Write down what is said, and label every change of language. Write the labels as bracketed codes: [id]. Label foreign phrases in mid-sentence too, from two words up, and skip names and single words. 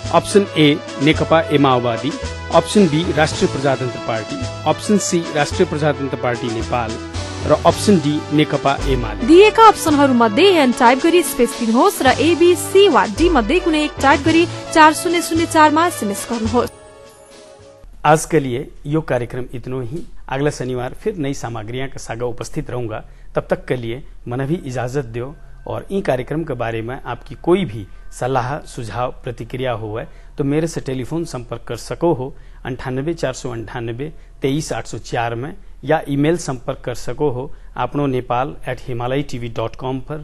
[ne] ऑप्शन ए नेकपा माओवादी, ऑप्शन बी राष्ट्रिय प्रजातन्त्र पार्टी, ऑप्शन सी राष्ट्रिय प्रजातन्त्र पार्टी नेपाल र ऑप्शन डी नेकपा एमाले। दिएका अप्सनहरू मध्ये एन टाइप गरी स्पेस दिनुहोस् र एबीसी वा डी मध्ये कुनै एक टाइप गरी 4004 मा एसएमएस गर्नुहोस्। [hi] आज के लिए यो कार्यक्रम इतना ही। अगला शनिवार फिर नई सामग्रियां के साथ उपस्थित रहूंगा। तब तक के लिए मन भी इजाजत दो और इन कार्यक्रम के बारे में आपकी कोई भी सलाह सुझाव प्रतिक्रिया हो तो मेरे से टेलीफोन संपर्क कर सको हो 98 498 23 804 में, या ईमेल संपर्क कर सको हो आपनो नेपाल@himalayatv.com पर।